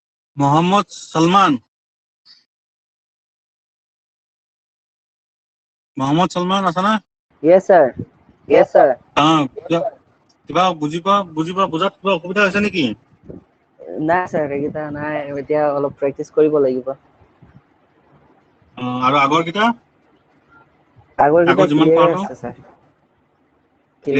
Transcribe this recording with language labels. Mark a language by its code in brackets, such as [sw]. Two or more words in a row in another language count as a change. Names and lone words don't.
[as] मोहम्मद सलमान আছে না? [en] Yes, sir. Yes, sir. [as] কিবা বুজাত কিবা অসুবিধা হৈছে নেকি? নাই sir, এইকেইটা নাই। এতিয়া অলপ প্ৰেক্টিচ কৰিব লাগিব। আৰু আগৰ কেইটা আগৰকেইটা যিমান ক্লিয়াৰ পাৰো আছে sir। ক্লিয়াৰ